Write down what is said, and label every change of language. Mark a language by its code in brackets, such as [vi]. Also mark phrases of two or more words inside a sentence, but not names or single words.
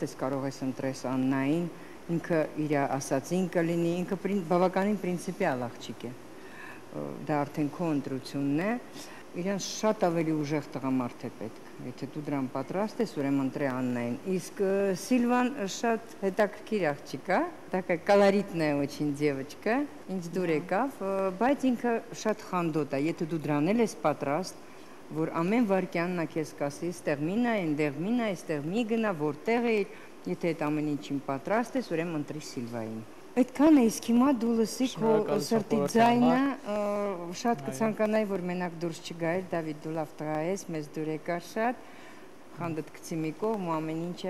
[hy] ես, կարող ես ընտրես Աննային, ինքը իր ասածին կլինի, ինքը բավականին պրինցիպիալ աղջիկ է, դա արդեն քո ընտրությունն է, իրան շատ ավելի ուժեղ տղամարդ է պետք, եթե դու դրան պատրաստ ես, ուրեմն ընտրե Աննային, իսկ Սիլվան շատ հետաքրքիր աղջիկ է, [ru] такая колоритная очень девочка, [hy] ինձ դուր եկավ, բայց ինքը շատ խանդոտ է, եթե դու դրան ես պատրաստ, որ ամեն վարքյան նա քեզ կասի, ստեղ մի նայ, այնտեղ մի նայ, այստեղ մի գնա, որտեղ է, եթե այդ ամեն ինչին պատրաստ ես, ուրեմն ընտրի Սիլվային։ Այդքան է, իսկ հիմա դու լսի քո սրտի ձայնը, շատ կցանկանայի, որ մենակ դուրս չգայր, Դավիթ դու լավ տղա ես, մեզ դուր եկար շատ, խանդդ գցի մի կողմ ու ամեն ինչը։